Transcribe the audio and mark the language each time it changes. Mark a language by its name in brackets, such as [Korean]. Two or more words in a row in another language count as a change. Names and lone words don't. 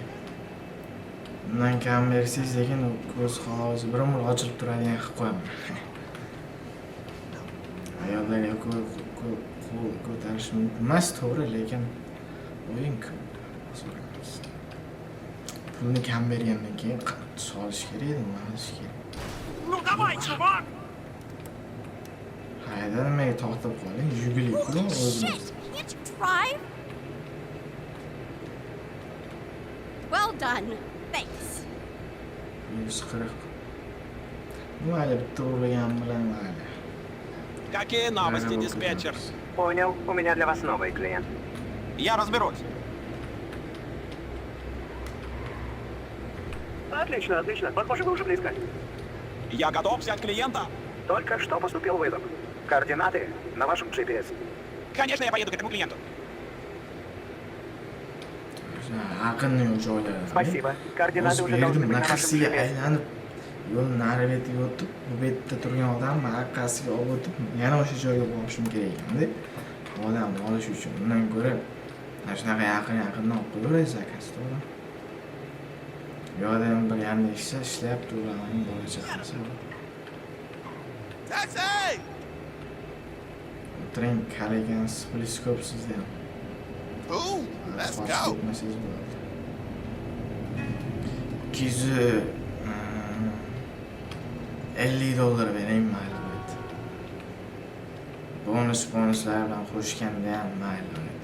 [Uzbek] Bundan kam bersangiz, lekin u ko'z qog'ozi bir umr ochilib turadigan qilib qo'yaman. Ayollarga qo'l ko'tarish mumkin emas, to'g'ri, lekin o'yin-ku. So'raymiz. Pulni kam bergandan keyin solish kerak edi, nima qilish kerak? [Russian] Ну давай, чувак! [Uzbek] Ha, Qayda nimaga to'xtab qolding? Jubilee-ku [English] Holy [Uzbek] o'zimiz. [English] shit! Can't you drive? Well done. Thanks. 140. [Uzbek] Mayli, bitta urgan bilan mayli. [Russian] Какие новости, диспетчер? Понял, у меня для вас новый клиент. Я разберусь. Отлично, отлично. Похоже, вы уже близко. Я готов взять клиента. Только что поступил вызов. Координаты на вашем GPS. Конечно, я поеду к этому клиенту. [Uzbek] Yaqinni joylar. [Russian] Спасибо. Координаты уже должны быть на вашем [Uzbek] Naqasiga [Russian] GPS. [Uzbek] aylanib, yo'l nari betiga o'tib, bu betda turgan odam orqasiga olib o'tib, yana o'sha joyga borishim kerak ekanda. Odamni olish uchun undan ko'ra mana shunaqa yaqindan olib qo'yaverasiz akasi, to'g'rimi? Yo'qdan bir yangi ishlayapti, ularning bola-chaqasi. [English] Taxi! [Uzbek] O'tiring, qaragansiz, polis ko'p sizda ham. [English] Cool. Let's go. [Uzbek] 250 dollar beraymi mayli bo'ladi. Bonuslar bilan qo'shganda ham mayli bo'ladi.